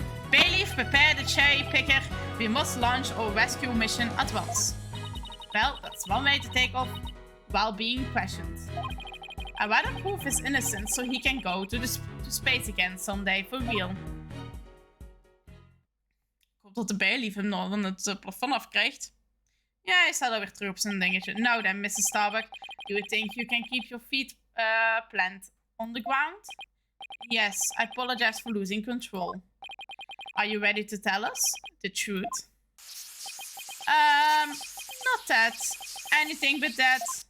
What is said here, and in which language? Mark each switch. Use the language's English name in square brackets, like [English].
[English] Bailiff, prepare the cherry picker. We must launch our rescue mission at once. Well, that's one way to take off while being questioned. I rather prove his innocence so he can go to space again someday for real. [Dutch] Ik hoop dat de bailiff hem nog van het plafond afkrijgt. Ja, hij staat alweer terug op zijn dingetje. [English] Now then, Mr. Starbuck, do you think you can keep your feet planted on the ground? Yes, I apologize for losing control. Are you ready to tell us the truth? Not that. Anything but that.